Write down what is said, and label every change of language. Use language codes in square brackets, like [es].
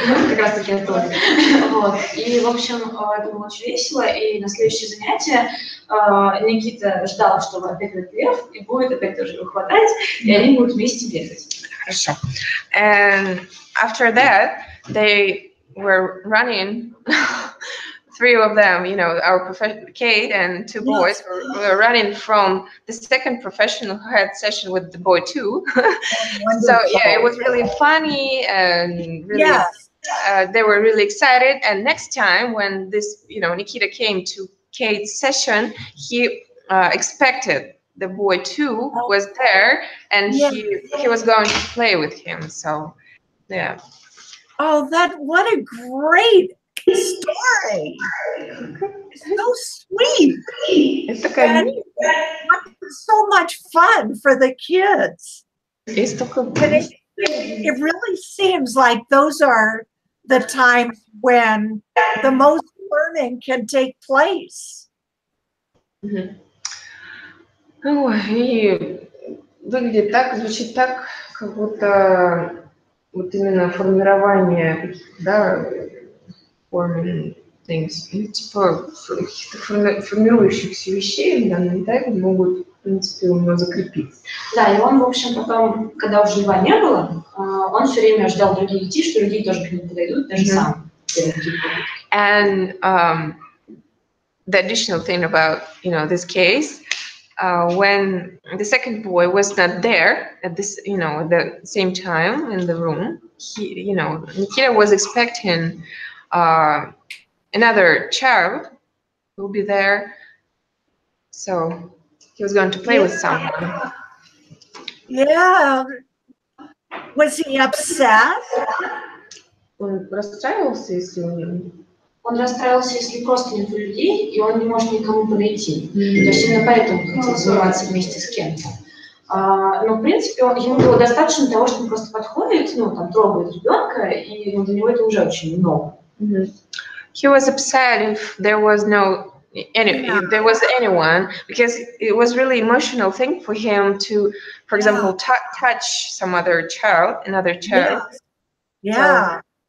[ru] Как раз таки оттуда. Вот. И, в общем, это было очень весело. И на следующее занятие Никита ждал, что опять этот Лев, и будет опять тоже его хватать, и они будут вместе бегать. Хорошо. [en] And after that, they were running. Three of them, you know, our Kate and two boys were running from the second professional who had session with the boy too. So yeah, it was really funny and really, they were really excited. And next time when this, you know, Nikita came to Kate's session, he expected the boy too was there, and he was going to play with him. So, yeah. Oh, what a great story! It's so sweet. It's [ru] такая [en] So much fun for the kids. It's It really seems like those are the times when the most learning can take place. [ru] Ой, и выглядит так, звучит так, как будто вот именно формирование каких-то, да, [en] forming things, [ru] ну, типа каких-то формирующихся вещей на данном этапе могут, в принципе, у него закрепиться. Да, и он, в общем, потом, когда уже льва не было, он все время ждал других детей, что другие тоже к нему подойдут, даже сам. [en] And the additional thing about, this case, when the second boy was not there at this, at the same time in the room, Nikita was expecting another child who will be there. So he was going to play with someone. Yeah. Was he upset? [ru] Он расстраивался, если Он расстраивался, если просто нет людей, и он не может никому подойти. То есть именно поэтому хотел заниматься вместе с кем-то. Но, в принципе, ему было достаточно того, что он просто подходит, трогает ребенка, и для него это уже очень много. [en] He was upset if there was if there was anyone, because it was really emotional thing for him to, for example, touch some other child, another child. Yeah.